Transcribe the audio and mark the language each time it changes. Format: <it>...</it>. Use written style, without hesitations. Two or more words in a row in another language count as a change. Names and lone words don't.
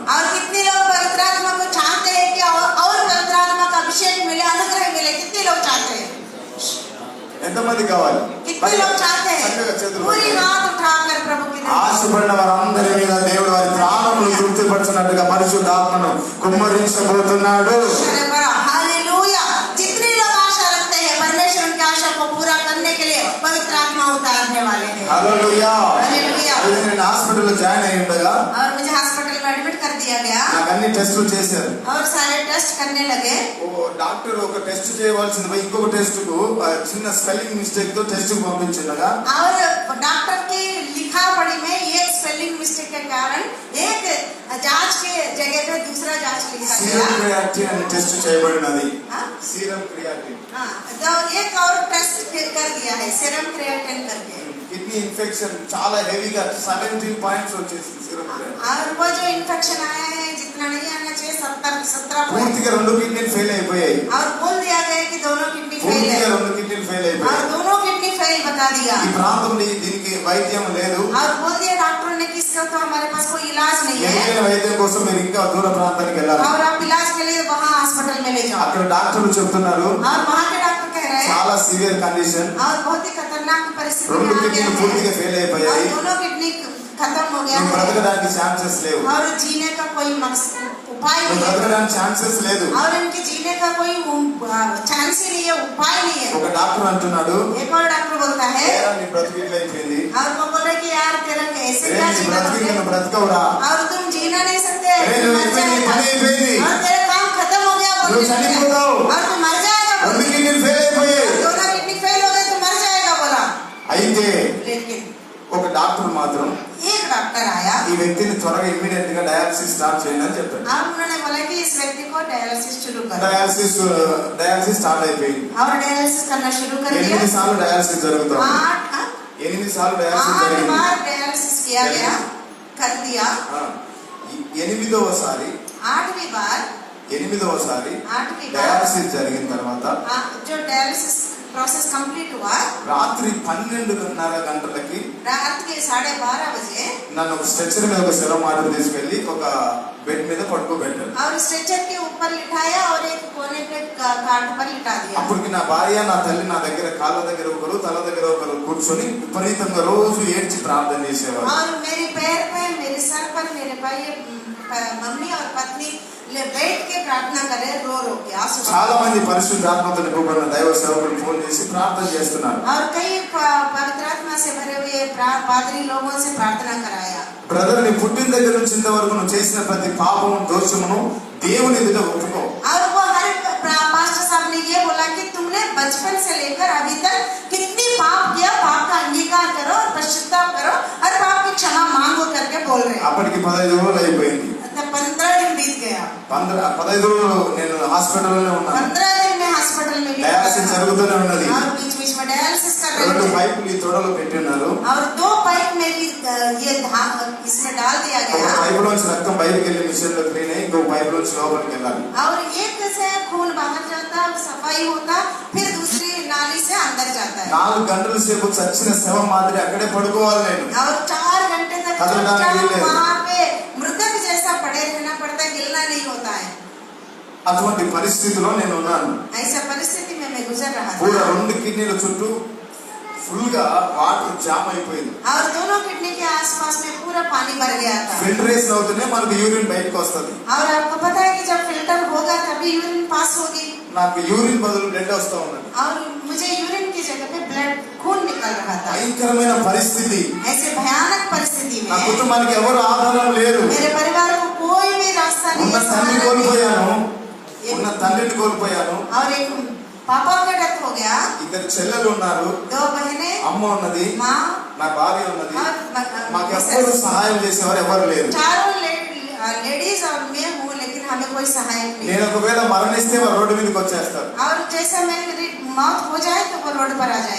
<hi>और कितने लोग पवित्र आत्मा को चाहते हैं कि और पवित्र आत्मा का अभिषेक मिले, अनुग्रह मिले? कितने लोग चाहते हैं?</hi> <te>ఎంతమంది కావాలి?</te> <hi>कितने लोग चाहते हैं?</hi> <te>చక్కగా చేతులు</te> <hi>पूरी</hi> <te>పైకెత్తి.</te> <hi>हाथ उठाकर प्रभु की</hi> <te>ఆశపడిన వారందరి మీద దేవుడు వారి ప్రాణములు తృప్తిపరచినట్టుగా పరిశుద్ధాత్మను కుమ్మరించబోతున్నాడు.</te> <hi>हालेलुया। जितने लोग आशा रखते हैं परमेश्वर उनकी आशा को पूरा करने के लिए पवित्र आत्मा उतारने वाले हैं।</hi> <te>హల్లెలూయా.</te> <hi>हालेलुया।</hi> <te>అయితే నేను హాస్పిటల్లో జాయిన్ అయి ఉండగా</te> <hi>और मुझे हॉस्पिटल में एडमिट कर दिया गया</hi> <te>నాకు అన్ని టెస్టులు చేశారు.</te> <hi>और सारे टेस्ट करने लगे।</hi> <te>డాక్టర్ ఒక టెస్ట్ చేయవలసింది పోయి ఇంకొక టెస్ట్ కు చిన్న</te> <en>spelling mistake</en> <te>తో టెస్ట్ కు పంపించిండగా</te> <hi>और डॉक्टर की लिखा पढ़ी में एक</hi> <en>spelling mistake</en> <hi>के कारण एक जांच के जगह पे दूसरा जांच लिखा</hi> <te>సీరం</te> <hi>गया।</hi> <te>క్రియాటిన్ అని టెస్ట్ చేయబడినది.</te> <hi>हाँ?</hi> <en>serum creatinine</en> <hi>हाँ, तो एक और टेस्ट कर दिया है</hi> <en>serum creatinine</en> <hi>करके।</hi> <en>kidney infection</en> <te>చాలా హెవీగా 17 పాయింట్స్ వచ్చేసింది</te> <en>serum creatinine.</en> <hi>और वो जो इन्फेक्शन आया है जितना नहीं आना चाहिए 17 पॉइंट</hi> <te>పూర్తిగా రెండు కిడ్నీలు ఫెయిల్ అయిపోయాయి.</te> <hi>और बोल दिया गया कि दोनों</hi> <en>kidney fail</en> <te>పూర్తిగా</te> <hi>है</hi> <te>రెండు కిడ్నీలు ఫెయిల్</te> <hi>और</hi> <te>అయిపోయాయి.</te> <hi>दोनों</hi> <en>kidney fail</en> <hi>बता दिया</hi> <te>ఈ ప్రాంతంలో దీనికి వైద్యం లేదు.</te> <hi>और बोल दिया डॉक्टर ने कि इसका तो हमारे पास कोई इलाज नहीं है</hi> <te>మెరుగైన వైద్యం కోసం మీరు ఇంకా దూర ప్రాంతానికి వెళ్ళాలి.</te> <hi>और आप इलाज के लिए वहाँ हॉस्पिटल में ले जाओ।</hi> <te>అక్కడ డాక్టర్లు చెప్తున్నారు</te> <hi>और वहाँ के डॉक्टर कह रहे हैं</hi> <te>చాలా</te> <en>severe condition,</en> <hi>और बहुत ही खतरनाक परिस्थिति</hi> <te>రెండు</te> <hi>में आ</hi> <te>కిడ్నీలు</te> <hi>गया</hi> <te>పూర్తిగా</te> <hi>है</hi> <te>ఫెయిల్</te> <hi>और</hi> <te>అయిపోయాయి.</te> <hi>दोनों किडनी खत्म हो गया</hi> <te>నువ్వు</te> <hi>है</hi> <te>బ్రతకడానికి ఛాన్సెస్ లేవు.</te> <hi>और जीने का कोई मकसद उपाय</hi> <te>నువ్వు</te> <hi>नहीं है</hi> <te>బ్రతకడానికి ఛాన్సెస్ లేదు.</te> <hi>और इनके जीने का कोई चांस ही नहीं है उपाय नहीं है।</hi> <te>ఒక డాక్టర్ అంటున్నాడు</te> <hi>एक और डॉक्टर बोलता है</hi> <te>"ఏరా, నీ బ్రతుకు ఇట్లా అయిపోయింది,</te> <hi>और वो बोल रहे कि यार तेरा कैसे</hi> <te>ఏ</te> <hi>क्या</hi> <te>నీ</te> <hi>जीवन</hi> <te>బ్రతుకు</te> <hi>होते</hi> <te>నువ్వు బ్రతకవురా,</te> <hi>और तुम जीना नहीं सकते</hi> <te>ఏ</te> <hi>तुम</hi> <te>నువ్వు</te> <hi>मर</hi> <te>అయిపోయింది, నీ</te> <hi>जाएगा</hi> <te>పని అయిపోయింది,</te> <hi>और तेरा काम खत्म हो गया</hi> <te>నువ్వు</te> <hi>बोलने लगे।</hi> <te>చనిపోతావు,</te> <hi>और तुम मर जाएगा</hi> <te>రెండు</te> <hi>बोलने लगे।</hi> <te>కిడ్నీలు ఫెయిల్ అయిపోయాయి.</te> <hi>दोनों</hi> <en>kidney fail</en> <hi>हो गए तो मर जाएगा बोला।</hi> <te>అయితే</te> <hi>लेकिन</hi> <te>ఒక డాక్టర్ మాత్రం</te> <hi>एक डॉक्टर आया</hi> <te>ఈ వ్యక్తిని త్వరగా ఇమ్మీడియట్ గా</te> <en>dialysis start</en> <te>చేయండి అని చెప్పాడు.</te> <hi>और उन्होंने बोला कि इस व्यक्ति को डायलिसिस शुरू करो</hi> <en>dialysis start</en> <te>అయిపోయింది.</te> <hi>और डायलिसिस करना शुरू कर दिया।</hi> <te>8 సార్లు డయాలసిస్ జరుగుతుంది. 8 సార్లు డయాలసిస్ 8 జరిగింది.</te> <hi>बार डायलिसिस किया गया कर दिया।</hi> <te>ఆ, ఈ 8వసారి</te> <hi>8वीं बार</hi> <te>8వసారి</te> <hi>8वीं बार</hi> <te>డయాలసిస్ జరిగిన తర్వాత</te> <hi>जो</hi> <en>dialysis process complete</en> <hi>हुआ</hi> <te>రాత్రి 12:30 గంటలకి</te> <hi>रात के 12:30 बजे</hi> <te>నన్ను ఒక స్ట్రెచర్ మీద ఒక శిల మాట తీసుకెళ్లి ఒక బెడ్ మీద పడుకోబెట్టారు.</te> <hi>और स्ट्रेचर के ऊपर लिटाया और एक कोने पे काट पर लिटा दिया।</hi> <te>అప్పటికి నా భార్య నా తల్లి నా దగ్గర కాళ్ళ దగ్గర ఒకరు తల దగ్గర ఒకరు కూర్చొని విపరీతంగా రోజు ఏడ్చి ప్రార్థన చేసేవారు.</te> <hi>और मेरे पैर पे मेरे सर पर मेरे भाई मम्मी और पत्नी बैठ के प्रार्थना करे रो रो के आंसू।</hi> <te>చాలా మంది పరిశుద్ధాత్మతో నింపబడిన దైవ సేవకులు ఫోన్ చేసి ప్రార్థన చేస్తున్నారు.</te> <hi>और कई पवित्र आत्मा से भरे हुए पादरी लोगों से प्रार्थना कराया।</hi> <te>బ్రదర్, నీ పుట్టిన దగ్గర నుంచి ఇంతవరకు నువ్వు చేసిన ప్రతి పాపము దోషమును దేవుని ఎదుట ఒప్పుకో.</te> <hi>और वो हर पास्टर साहब ने ये बोला कि तुमने बचपन से लेकर अभी तक कितनी पाप किया, पाप का अंगीकार करो और पश्चाताप करो और पाप की क्षमा मांगो करके बोल रहे हैं।</hi> <te>అప్పటికి 15 రోజులు అయిపోయింది.</te> <hi>15 दिन बीत गया।</hi> <te>15 రోజులు నేను హాస్పిటల్లోనే ఉన్నాను.</te> <hi>15 दिन में हॉस्पिटल में</hi> <te>డయాలసిస్ జరుగుతూనే ఉన్నది.</te> <hi>और बीच बीच में डायलिसिस कर रहे 2 थे</hi> <te>పైపులు ఈ తొడలో పెట్టి ఉన్నారు.</te> <hi>और 2 पाइप मेरी ये इसमें डाल दिया</hi> <te>ఒక</te> <hi>गया</hi> <te>పైపులోంచి రక్తం బయటికి వెళ్ళి మిషన్ లో క్లీన్ అయ్యి ఇంకో పైపులోంచి లోపలికి వెళ్ళాలి.</te> <hi>और एक से खून बाहर जाता सफाई होता फिर दूसरी नाली से अंदर जाता है</hi> <te>4 గంటల సేపు చచ్చిన శవం మాదిరి అక్కడే పడుకోవాలి నేను.</te> <hi>और 4 घंटे तक कदमदान के लिए। वहाँ पे मृतक जैसा पड़े रहना पड़ता है, हिलना नहीं होता है।</hi> <te>అటువంటి పరిస్థితిలో నేను ఉన్నాను.</te> <hi>ऐसा परिस्थिति में मैं गुजर रहा పూరా था</hi> <te>2 కిడ్నీల చుట్టూ ఫుల్ గా</te> <en>water jam</en> <te>అయిపోయింది.</te> <hi>और दोनों किडनी के आसपास में पूरा पानी भर गया था।</hi> <te>ఫిల్టరేషన్ అవుతూనే మనకు యూరిన్ బయటకు వస్తుంది.</te> <hi>और आपको पता है कि जब फिल्टर होगा तभी</hi> <en>urine pass</en> <hi>होगी</hi> <te>నాకు యూరిన్ బదులు బ్లడ్ వస్తా ఉన్నది.</te> <hi>और मुझे यूरिन की जगह पे ब्लड खून निकल रहा था।</hi> <te>భయంకరమైన పరిస్థితి.</te> <hi>ऐसे भयानक परिस्थिति</hi> <te>నా</te> <hi>में</hi> <te>కుటుంబానికి ఎవరు ఆధారం లేరు.</te> <hi>मेरे परिवार को कोई भी रास्ता नहीं</hi> <te>ఉన్న</te> <hi>है,</hi> <te>తండ్రిని</te> <hi>सहारा नहीं</hi> <te>కోల్పోయాను,</te> <hi>है।</hi> <te>ఉన్న తండ్రిని కోల్పోయాను.</te> <hi>और एक पापा का डेथ हो गया,</hi> <te>2 చెల్లెలు ఉన్నారు,</te> <hi>2 बहनें,</hi> <te>అమ్మ ఉన్నది,</te> <hi>माँ</hi> <te>నా భార్య ఉన్నది.</te> <hi>और</hi> <te>మాకు ఎవ్వరు సహాయం చేసేవారు ఎవరు లేరు.</te> <hi>चारों लेडीज और मैं हूँ, लेकिन हमें कोई सहायक नहीं।</hi> <te>నేను ఒకవేళ మరణిస్తే వారు రోడ్డు మీదకి వచ్చేస్తారు.</te> <hi>और जैसा मेरी मौत हो जाए तो वो रोड पर आ जाएगी।</hi>